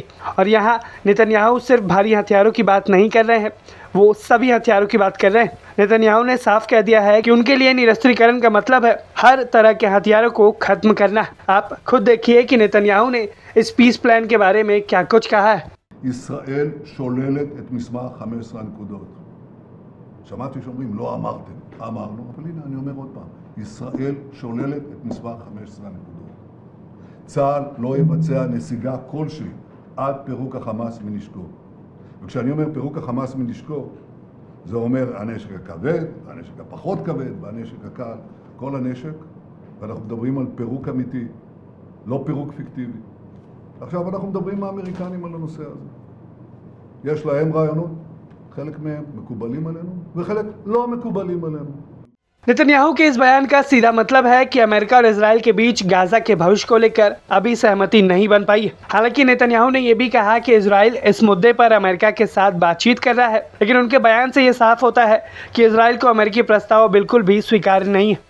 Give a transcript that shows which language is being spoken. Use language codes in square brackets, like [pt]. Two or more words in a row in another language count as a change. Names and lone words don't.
[hi] और यहाँ नेतन्याहू सिर्फ भारी हथियारों की बात नहीं कर रहे हैं, वो सभी हथियारों की बात कर रहे हैं। नेतन्याहू ने साफ कह दिया है कि उनके लिए निरस्त्रीकरण का मतलब है हर तरह के हथियारों को खत्म करना। आप खुद देखिए कि नेतन्याहू ने इस [en] peace plan [hi] के बारे में क्या कुछ कहा है। [he] ישראל שוללת את מסמך 15 הנקודות. שמעתי שאומרים לא אמרתם, אמרנו, אבל הנה אני אומר עוד פעם, ישראל שוללת את מסמך 15 הנקודות. צה"ל לא יבצע נסיגה כלשהי עד פירוק החמאס מנשקו. וכשאני אומר פירוק החמאס מנשקו, זה אומר הנשק הכבד, הנשק הפחות כבד, והנשק הקל, כל הנשק, ואנחנו מדברים על פירוק אמיתי, לא פירוק פיקטיבי. עכשיו אנחנו מדברים עם האמריקנים על הנושא הזה. יש להם רעיונות, חלק מהם מקובלים עלינו, וחלק לא מקובלים עלינו. [hi] नेतन्याहू के इस बयान का सीधा मतलब है कि अमेरिका और इजराइल के बीच गाज़ा के भविष्य को लेकर अभी सहमति नहीं बन पाई है। हालांकि नेतन्याहू ने यह भी कहा कि इजराइल इस मुद्दे पर अमेरिका के साथ बातचीत कर रहा है, लेकिन उनके बयान से ये साफ होता है कि इजराइल को अमेरिकी प्रस्ताव बिल्कुल भी स्वीकार्य नहीं है।